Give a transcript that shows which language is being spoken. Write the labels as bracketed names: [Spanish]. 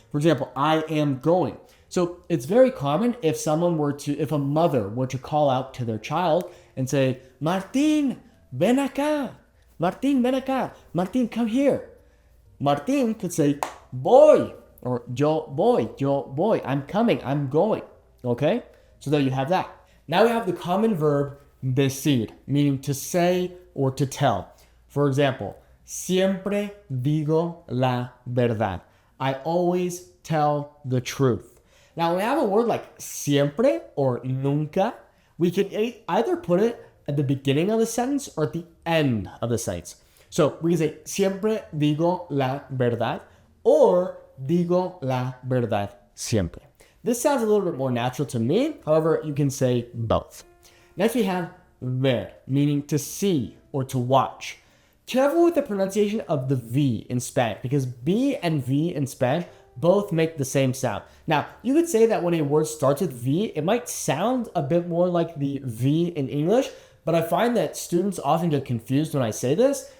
[English] For example, I am going. So it's very common if a mother were to call out to their child and say, [Spanish] Martín, ven acá. Martín, ven acá. [English] Martín, come here. Martín could say, voy, or yo voy. I'm coming, I'm going. Okay? So there you have that. Now we have the common verb decir, meaning to say or to tell. For example, [Spanish] siempre digo la verdad. [English] I always tell the truth. Now, when we have a word like siempre or nunca, we can either put it at the beginning of the sentence or at the end of the sentence. So we can say [Spanish] siempre digo la verdad, or digo la verdad siempre. [English] This sounds a little bit more natural to me. However, you can say both. Next, we have ver, meaning to see or to watch. Careful with the pronunciation of the V in Spanish because B and V in Spanish both make the same sound. Now, you could say that when a word starts with V, it might sound a bit more like the V in English, but I find that students often get confused when I say this.